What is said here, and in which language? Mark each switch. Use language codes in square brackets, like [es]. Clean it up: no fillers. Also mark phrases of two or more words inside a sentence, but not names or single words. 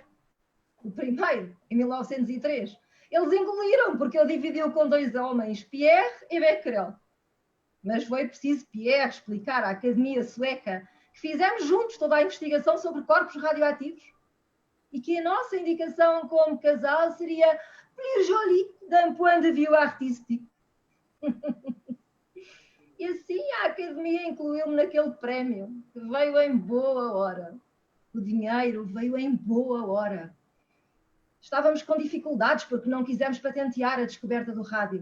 [pt] O primeiro, em 1903. Eles engoliram porque ele dividiu com 2 homens, Pierre e Becquerel. Mas foi preciso Pierre explicar à Academia Sueca que fizemos juntos toda a investigação sobre corpos radioativos e que a nossa indicação como casal seria [fr] plus jolie d'un point de vue [pt] artístico. E assim a Academia incluiu-me naquele prémio, que veio em boa hora. O dinheiro veio em boa hora. Estávamos com dificuldades porque não quisemos patentear a descoberta do rádio.